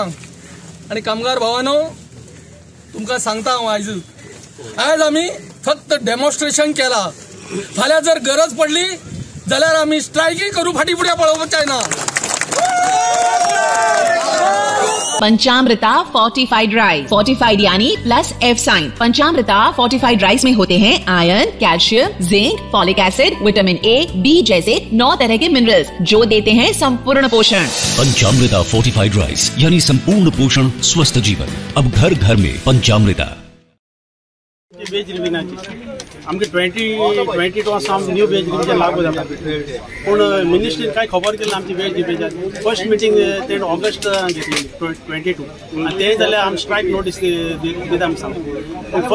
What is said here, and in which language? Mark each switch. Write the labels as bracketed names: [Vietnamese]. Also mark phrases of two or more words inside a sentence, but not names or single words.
[Konkani] आनी कामगार भावानो, तुमकां सांगता हांव आयज आमी फक्त डेमॉन्स्ट्रेशन केला, फाल्यां जर गरज पडली जाल्यार आमी स्ट्रायकी करू, फाटी फुडें पळोवपाचें ना। [Hindi] पंचामृता फोर्टिफाइड राइस, फोर्टिफाइड यानी [English] plus F sign. [Hindi] पंचामृता फोर्टिफाइड राइस में होते हैं आयरन, कैल्शियम, जिंक, फॉलिक एसिड, विटामिन A, B जैसे 9 तरह के मिनरल्स जो देते हैं संपूर्ण पोषण। पंचामृता फोर्टिफाइड राइस यानी संपूर्ण पोषण स्वस्थ जीवन। अब घर घर में पंचामृता। [Konkani] वेज रिव्हिजनाची आमगे 2022 आसा [English] new wage revision [Konkani] लागू जाता, पूण मिनिस्ट्रीन काय खबर केली आमची [English] wage revision first meeting [Konkani] ते ऑगस्ट घेतली 22 आनी ते जाल्यार आमी [English] strike notice [Konkani] दिता आमी सांग।